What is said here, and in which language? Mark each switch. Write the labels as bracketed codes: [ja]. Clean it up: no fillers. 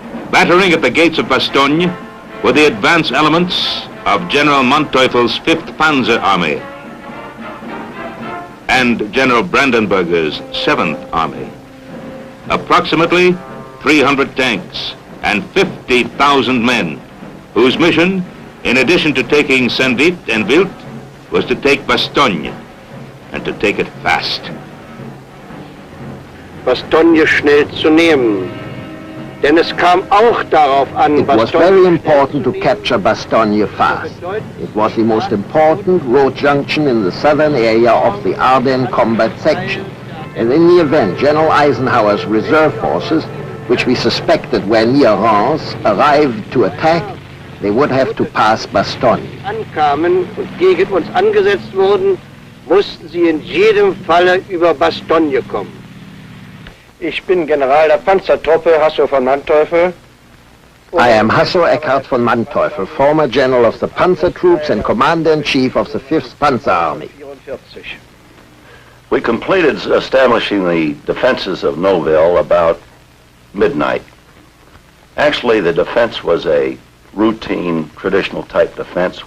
[en] Battering at the gates of Bastogne were the advance elements of General Manteuffel's 5th Panzer Army and General Brandenberger's 7th Army. Approximately 300 tanks and 50,000 men, whose mission, in addition to taking Saint-Vit and Wild, was to take Bastogne and to take it fast. [de] Bastogne schnell zu nehmen. Denn es kam auch darauf an, [en] It was very important to capture Bastogne fast. It was the most important road junction in the southern area of the Ardennes combat section. And in the event General Eisenhower's reserve forces, which we suspected were near Reims, arrived to attack, they would have to pass Bastogne. [de] Ankamen und gegen uns angesetzt wurden, mussten sie in jedem Falle über Bastogne kommen. Ich bin General der Panzertruppe Hasso von Manteuffel. [en] I am Hasso Eckhard von Manteuffel, former general of the Panzer Troops and commander-in-chief of the 5th Panzer Army. We completed establishing the defenses of Noville about midnight. Actually, the defense was a routine, traditional type defense.